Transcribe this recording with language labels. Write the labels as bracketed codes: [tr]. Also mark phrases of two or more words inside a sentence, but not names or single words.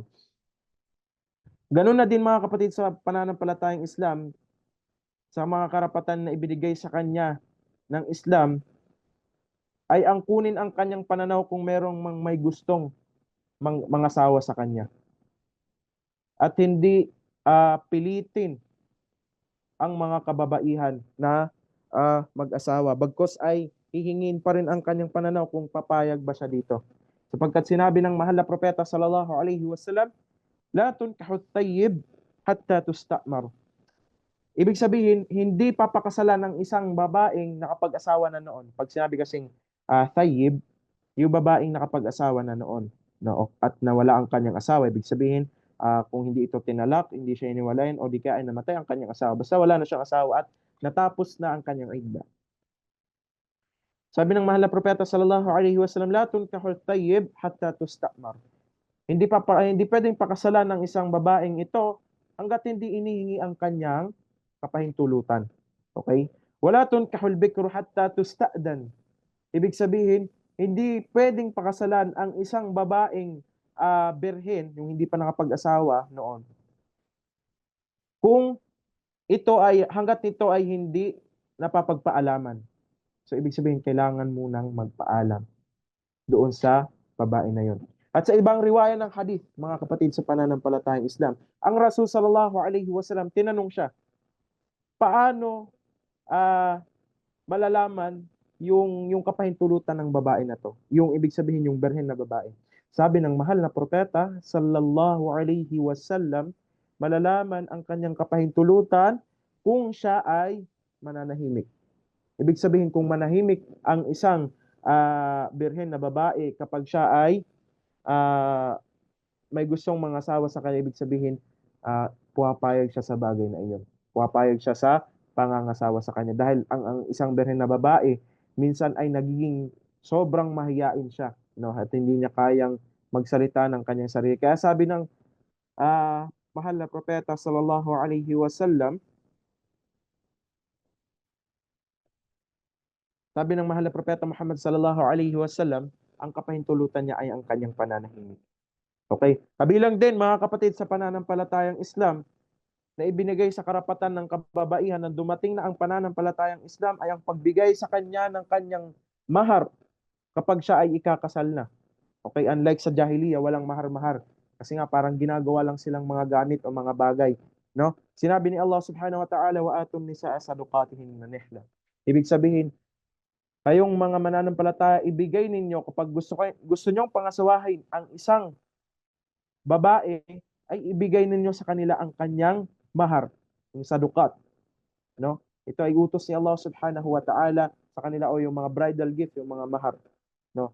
[tl] Ganun na din mga kapatid sa pananampalatayang Islam, sa mga karapatan na ibinigay sa kanya ng Islam, ay ang kunin ang kanyang pananaw kung merong may gustong mangasawa sa kanya. At hindi pilitin ang mga kababaihan na mag-asawa. Bagkos ay hihingin pa rin ang kanyang pananaw kung papayag ba siya dito. Sapagkat sinabi ng mahal na propeta [ar] صلى الله عليه وسلم, لا تنكح الثيب حتى تستأمر. [tl] Ibig sabihin, hindi papakasalan ng isang babaeng nakapag-asawa na noon. Pag sinabi kasing tayyib, yung babaeng nakapag-asawa na noon, no, at nawala ang kanyang asawa, ibig sabihin, kung hindi ito tinalak, hindi siya iniwalayan, o di kaya ay namatay ang kanyang asawa. Basta wala na siyang asawa at natapos na ang kanyang idda. Sabi ng mahal na propeta [ar] صلى الله عليه وسلم, لا تنكح الثيب حتى تستأمر. [tl] Hindi pwedeng pakasalan ng isang babaeng ito hangga't hindi inihingi ang kanyang kapahintulutan. Okay? [ar] ولا تنكح البكر حتى تستأذن. [tl] Ibig sabihin, hindi pwedeng pakasalan ang isang babaeng birhen, yung hindi pa nakapag-asawa noon, kung hangga't ito ay hindi napapagpaalaman. So, ibig sabihin, kailangan munang magpaalam doon sa babae na yon. At sa ibang riwaya ng hadith, mga kapatid sa pananampalatayang Islam, ang Rasul [ar] صلى الله عليه وسلم, [tl] tinanong siya, paano malalaman yung kapahintulutan ng babae na to. Yung ibig sabihin yung birhen na babae. Sabi ng mahal na propeta [ar] صلى الله عليه وسلم, [tl] malalaman ang kanyang kapahintulutan kung siya ay mananahimik. Ibig sabihin kung manahimik ang isang birhen na babae kapag siya ay ah, may gustong mangasawa sa kanya, ibig sabihin, pumapayag siya sa bagay na iyon. Pumapayag siya sa pangangasawa sa kanya. Dahil ang isang birhen na babae, minsan ay nagiging sobrang mahiyain siya, no? At hindi niya kayang magsalita ng kanyang sarili. Kaya sabi ng mahal na propeta [ar] صلى الله عليه وسلم, [tl] sabi ng mahal na propeta Muhammad [ar] صلى الله عليه وسلم, [tl] ang kapahintulutan niya ay ang kanyang pananahimik. Okay? Kabilang din mga kapatid sa pananampalatayang Islam, na ibinigay sa karapatan ng kababaihan nang dumating na ang pananampalatayang Islam ay ang pagbigay sa kanya ng kanyang mahar kapag siya ay ikakasal na. Okay, unlike sa jahiliya, walang mahar-mahar. Kasi nga parang ginagawa lang silang mga gamit o mga bagay, no? Sinabi ni Allah [ar] سبحانه وتعالى, وآتوا النساء صدقاتهن نحلة. [tl] Ibig sabihin, kayong mga mananampalataya, ibigay ninyo kapag gusto nyong pangasawahin ang isang babae, ay ibigay ninyo sa kanila ang kanyang mahar, yung sadukat, no? Ito ay utos ni Allah [ar] سبحانه وتعالى [tl] sa kanila, o yung mga [en] bridal gift, [tl] yung mga mahar, no?